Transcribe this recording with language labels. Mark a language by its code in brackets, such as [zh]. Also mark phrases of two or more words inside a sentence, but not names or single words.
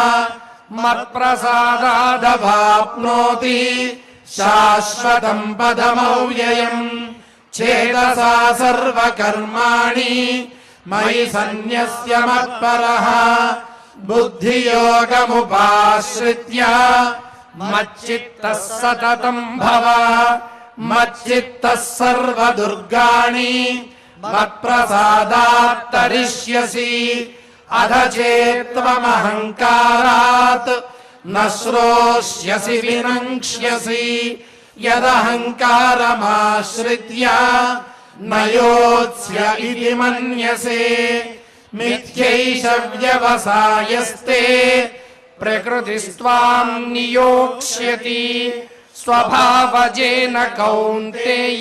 [sa] मत्प्रसादादवाप्नोति शाश्वतं पदमव्ययम् चेतसा सर्वकर्माणि मयि सन्न्यस्य मत्परः बुद्धियोगमुपाश्रित्य मच्चित्तः सततं भव मच्चित्तः सर्वदुर्गाणि మత్ప్రసాదాత్ తరిష్యసి అధ చేత్వమహంకారాత్ న శ్రోష్యసి వినంక్ష్యసి యదహంకారమాశ్రిత్య నయోత్స్య ఇతి మన్యసే మిథ్యైష వ్యవసాయస్తే ప్రకృతిస్త్వాం నియోక్ష్యతి స్వభావజేన కౌంతేయ